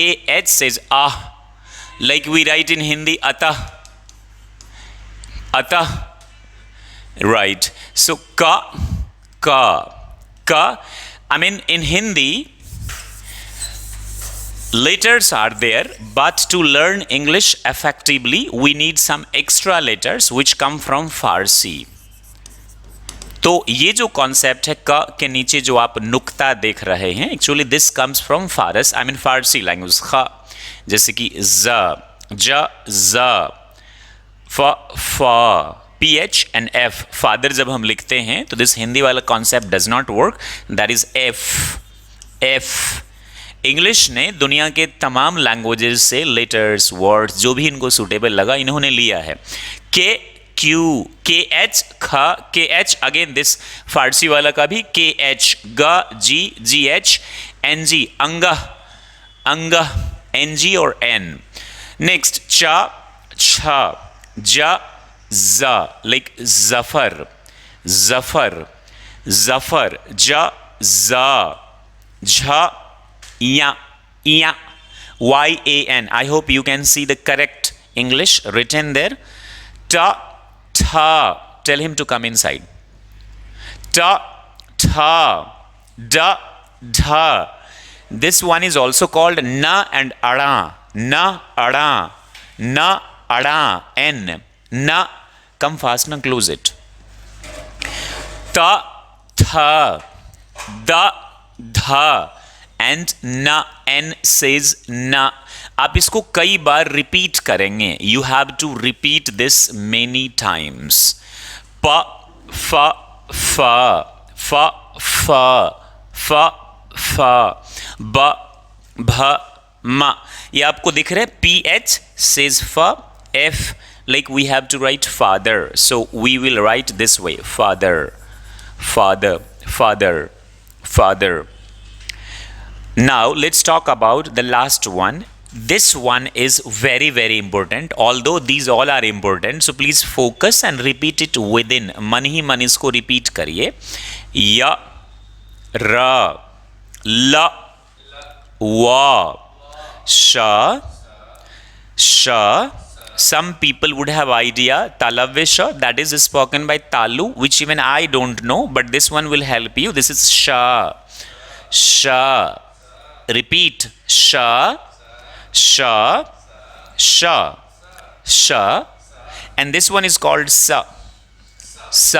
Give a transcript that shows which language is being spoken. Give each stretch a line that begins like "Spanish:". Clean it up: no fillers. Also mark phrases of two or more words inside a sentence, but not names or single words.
English: Ah says ah, Like we write in Hindi, atah, atah, right? So ka, ka, ka. I mean, in Hindi, letters are there, but to learn English effectively, we need some extra letters which come from Farsi.
Hindi: तो ये जो कॉन्सेप्ट है क के नीचे जो आप नुक्ता देख रहे हैं,
English: actually this comes from Fars, I mean Farsi language.
Hindi: ख जैसे कि ज, ज, ज, फ, फ,
English: P H and F. father
Hindi: जब हम लिखते हैं तो
English: this
Hindi: हिंदी वाला
English: concept does not work, that is F, F.
Hindi: इंग्लिश ने दुनिया के तमाम लैंग्वेजेस से लेटर्स, वर्ड्स जो भी इनको सूटेबल लगा इन्होंने लिया है। के, क्यू, के एच, ख, के एच,
English: again this
Hindi: फारसी वाला का भी के एच, ग, जी, जी एच, एन जी, अंग, अंग, एन जी और एन। नेक्स्ट च, छ, ज, ज, लाइक जफर, जफर, जफर, ज, ज, झ, या, या,
English: Y-A-N. I hope you can see the correct English written there. Ta, tha. Tell him to come inside. Ta, tha, da, dha. This one is also called na and ada. Na, ada, na, ada, n. Na. Come fast now, close it. Ta, tha, da, dha. and na, N says na.
Hindi: आप इसको कई बार रिपीट करेंगे,
English: you have to repeat this many times.
Hindi: प, फ, फ, फ, फ, फ, फ, ब, भ, म। ये आपको दिख रहा है,
English: P H says pha, F, like we have to write father, so we will write this way, father, father, father, father. Now let's talk about the last one. This one is very very important, although these all are important, so please focus and repeat it within.
Hindi: मन ही मन इसको
English: repeat करिए।
Hindi: य, र, ल, व, श, श।
English: Some people would have idea Talavisha, that is spoken by Talu, which even I don't know, but this one will help you. This is sh, sh. Repeat, sha, sha, sha, sha, and this one is called sa, sa.